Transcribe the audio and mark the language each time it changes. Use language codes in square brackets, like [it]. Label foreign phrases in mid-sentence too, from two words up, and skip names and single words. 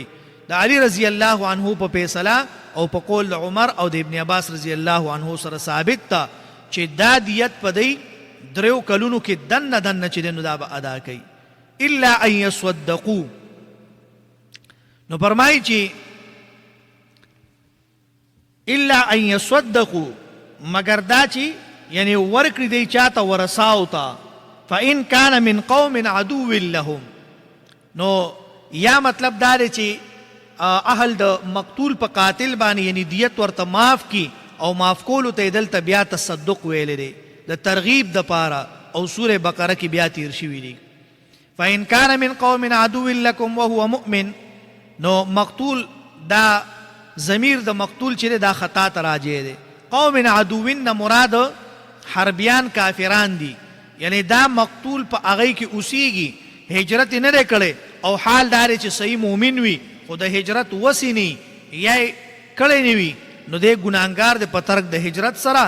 [ps] د علی [ar] رضی الله عنه [ps] په فیصله او په قول د عمر او د ابن عباس [ar] رضی الله عنه [ps] سره ثابت ده چې دا دیت په دی 3 کلونو کې دنه چې دی نو دا به ادا کوي [ar] الا ان یصدقوا. [ps] نو فرمایي چې [ar] الا ان یصدقوا [ps] مگر دا چې یعنی ورکړي دی چاته ورثاو ته، [ar] فإن كان من قوم عدو لهم، [ps] نو یا مطلب دا دی چې اهل د مقتول په قاتل باندې یعنی دیت ورته معاف کی، او معاف کولو ته دلته بیا تصدق ویلی دی د ترغیب د پاره، او سوره بقره کې بیا تیر شوي دي. [ar] فإن كان من قوم عدو لكم وهو مؤمن، [ps] نو مقتول دا ضمیر د مقتول چې دا خطا ته راجع دی. قوم عدوین نه مراد حربیان کافران دي، یعنی دا مقتول په هغه کې اوسیږي، هجرت نه دی کړی او حال دار چې صحیح مؤمن وي خو د هجرت وسی نه یا کړی نه وي، نو دی ګناهګار دی په ترک د هجرت سره.